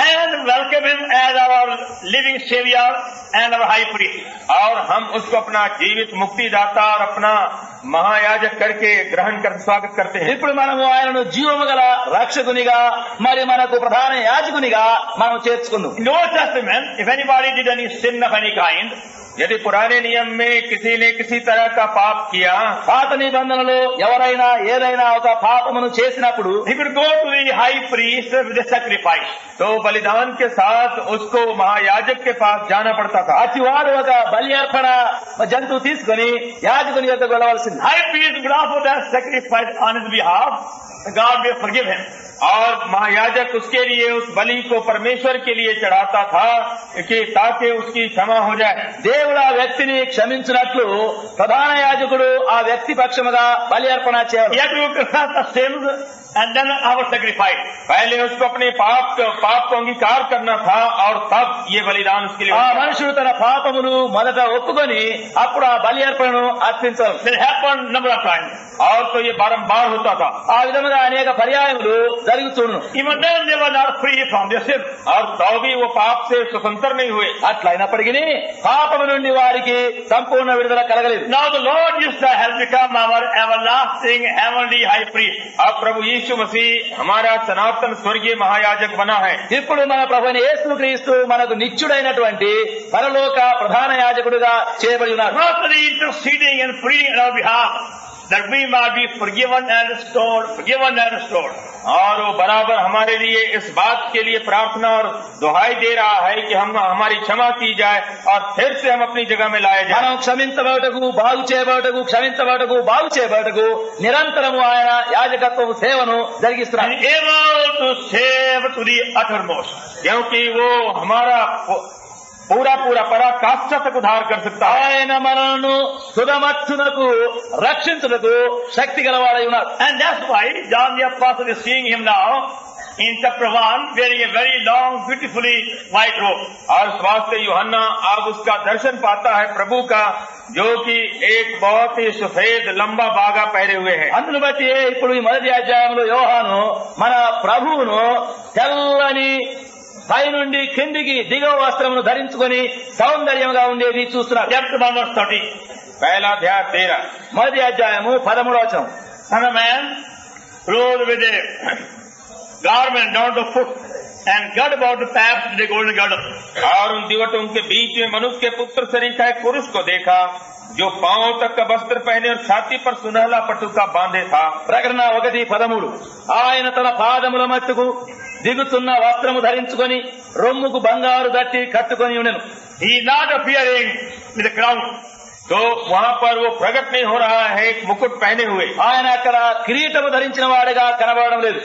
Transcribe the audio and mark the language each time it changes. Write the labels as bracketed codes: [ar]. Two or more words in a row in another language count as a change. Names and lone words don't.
[en] And welcome him as our living savior and our high priest. [hi] और हम उसको अपना जीवित मुक्तिदाता और अपना महायाजक करके ग्रहण कर स्वागत करते हैं। [te] ఇప్పుడు మనము ఆయనను జీవము గల రక్షకునిగా మరి మనకు ప్రధాన యాజకునిగా మనం చేర్చుకుందాం. [en] In the Old Testament, if anybody did any sin of any kind, [hi] यदि पुराने नियम में किसी ने किसी तरह का पाप किया, [te] పాత నిబంధనలో ఎవరైనా ఏదైనా ఒక పాపమును చేసినప్పుడు [en] he could go to the high priest with a sacrifice. [hi] तो बलिदान के साथ उसको महायाजक के पास जाना पड़ता था। [te] అతివారు ఒక బలి అర్పణ జంతువు తీసుకొని యాజకుని యొద్దకు వెళ్ళవలసింది. [en] High priest would offer that sacrifice on his behalf. God may forgive him. [hi] और महायाजक उसके लिए उस बलि को परमेश्वर के लिए चढ़ाता था कि ताकि उसकी क्षमा हो जाए। [te] దేవుడు ఆ వ్యక్తిని క్షమించినట్లు ప్రధాన యాజకుడు ఆ వ్యక్తి పక్షముగా బలి అర్పణ చేయాలి. [en] He had to confess the sins and then our sacrifice. [hi] पहले उसको अपने पाप को अंगीकार करना था और तब ये बलिदान उसके लिए [te] ఆ [hi] होता था। [te] మనుషుడు తన పాపమును మొదట ఒప్పుకొని అప్పుడు ఆ బలి అర్పణను అర్పించాలి. [en] That happened number of times. [hi] और तो ये बारंबार होता था। [te] ఆ విధముగా అనేక పర్యాయములు జరుగుతుండును. [en] Even then they were not free from their sin. [hi] और तो भी वो पाप से स्वतंत्र नहीं हुए। [te] అట్లయినప్పటికీ పాపము నుండి వారికి సంపూర్ణ విడుదల కలగలేదు. [en] Now the Lord Jesus has become our everlasting heavenly high priest. [hi] अब प्रभु यीशु मसीह हमारा सनातन स्वर्गीय महायाजक बना है। [te] ఇప్పుడు మన ప్రభువైన యేసుక్రీస్తు మనకు నిత్యుడైనటువంటి పరలోక ప్రధాన యాజకుడిగా చేయబడి ఉన్నారు. [en] Constantly interceding and pleading on our behalf that we might be forgiven and restored. [hi] और वो बराबर हमारे लिए इस बात के लिए प्रार्थना और दुहाई दे रहा है कि हम हमारी क्षमा की जाए और फिर से हम अपनी जगह में लाए जाए। [te] మనం క్షమించబడటకు బాగు చేయబడటకు క్షమించబడటకు బాగు చేయబడటకు నిరంతరము ఆయన యాజకత్వము సేవను జరిగిస్తున్నారు. [en] And able to save to the uttermost. [hi] क्योंकि वो हमारा पूरा पराकाष्ठा तक उद्धार कर सकता है। [te] ఆయన మనను సుధమట్టునకు రక్షించుటకు శక్తి గలవాడై ఉన్నారు. [en] And that's why John the Apostle is seeing him now in chapter 1 wearing a very long, beautifully white robe. [hi] और स्वास्थ्य यूहन्ना अब उसका दर्शन पाता है प्रभु का, जो कि एक बहुत ही सफेद लंबा बागा पहने हुए है। [te] అందును బట్టి ఇప్పుడు ఈ మొదటి అధ్యాయంలో యోహాను మన ప్రభువును తెల్లని పై నుండి కిందికి దిగువ వస్త్రమును ధరించుకొని సౌందర్యంగా ఉండేది చూస్తున్నారు. [en] Chapter 1 verse 30. [hi] पहला अध्याय 13। [te] మొదటి అధ్యాయము 13వ వచనం. [en] Son of man, clothed with a garment down to foot and girt about the paps with a golden girdle. [hi] और उन दिवटों के बीच में मनुष्य के पुत्र शरीर का एक पुरुष को देखा, जो पांव तक का वस्त्र पहने और छाती पर सुनहला पटुका बांधे था। [te] ప్రకటన 1:13. ఆయన తన పాదముల మట్టుకు దిగుతున్న వస్త్రము ధరించుకొని రొమ్ముకు బంగారు దట్టి కట్టుకొని ఉండెను. [en] He is not appearing with a crown. [hi] तो वहाँ पर वो प्रकट नहीं हो रहा है एक मुकुट पहने हुए। [te] ఆయన అక్కడ కిరీటము ధరించిన వాడిగా కనబడడం లేదు.